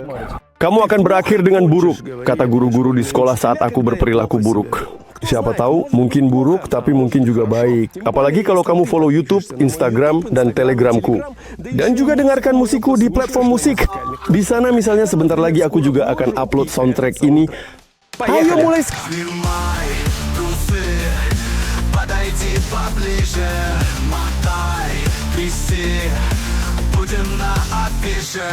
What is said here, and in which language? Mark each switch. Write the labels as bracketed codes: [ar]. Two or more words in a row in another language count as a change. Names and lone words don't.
[id] Kamu akan berakhir dengan buruk, kata guru-guru di sekolah saat aku berperilaku buruk. Siapa tahu, mungkin buruk, tapi mungkin juga baik. Apalagi kalau kamu follow YouTube, Instagram, dan Telegramku. Dan juga dengarkan musikku di platform musik. Di sana misalnya sebentar lagi aku juga akan upload soundtrack ini. Ayo mulai. [ru] Снимай трусы, подойди поближе, мотай, тряси, будем на афише.